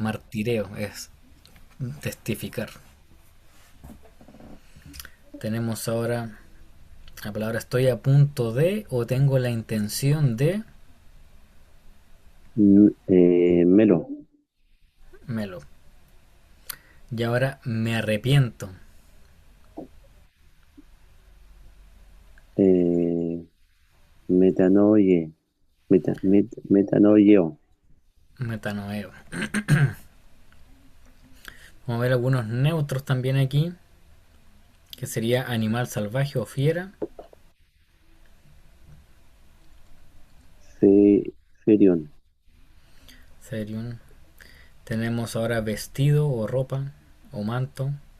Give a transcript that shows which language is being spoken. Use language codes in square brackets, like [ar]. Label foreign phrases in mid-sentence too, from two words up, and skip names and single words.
[es] Martireo es testificar. Tenemos ahora la palabra estoy a punto de o tengo la intención de [el] Melo, [es] melo. Y ahora me arrepiento. [el] eh, metanoie, metanoio, Metanoeo. [es] Vamos a ver algunos neutros también aquí, que sería animal salvaje o fiera. [el] ferion. Serium. [es] Tenemos ahora vestido o ropa o manto,